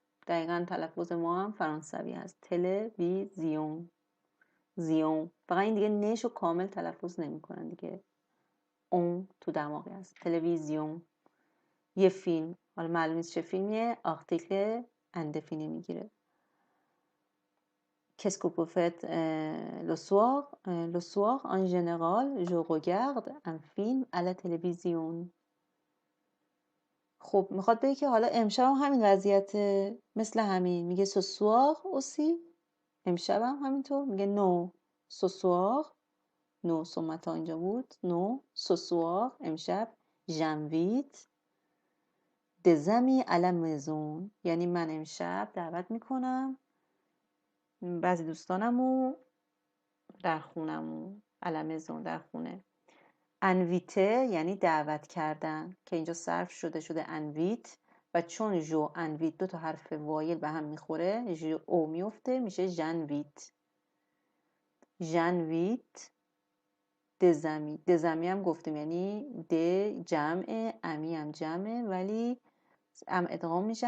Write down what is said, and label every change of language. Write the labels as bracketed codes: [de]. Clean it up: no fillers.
[fa] دقیقا تلفظ ما هم فرانسوی هست، تلویزیون، زیون. فقط این دیگه نشو کامل تلفظ نمیکنن دیگه، اون تو دماغی هست. تلویزیون یه فیلم، حالا معلوم نیست چه فیلمیه، آرتیکل اندفینه میگیره. [fr] Qu'est-ce que vous faites le soir? Le soir, en général, je regarde un film à la télévision. [fa] خب میخواد بگه که حالا امشب هم همین وضعیته، مثل همین. میگه [fr] ce soir aussi، [fa] امشب هم همینطور. میگه [fr] no ce soir، no ce matin [fa] اینجا بود، [fr] no ce soir [fa] امشب، [fr] j'invite des amis à la maison، [fa] یعنی من امشب دعوت میکنم بعضی دوستانمو در خونمون، [fr] à la maison [fa] در خونه. انویته یعنی دعوت کردن که اینجا صرف شده انویت، و چون جو انویت دو تا حرف وایل به هم میخوره، جو او میفته میشه ژنویت. ژنویت دزمی. دزمی هم گفتیم یعنی د جمع، امی هم جمعه ولی ام ادغام میشه.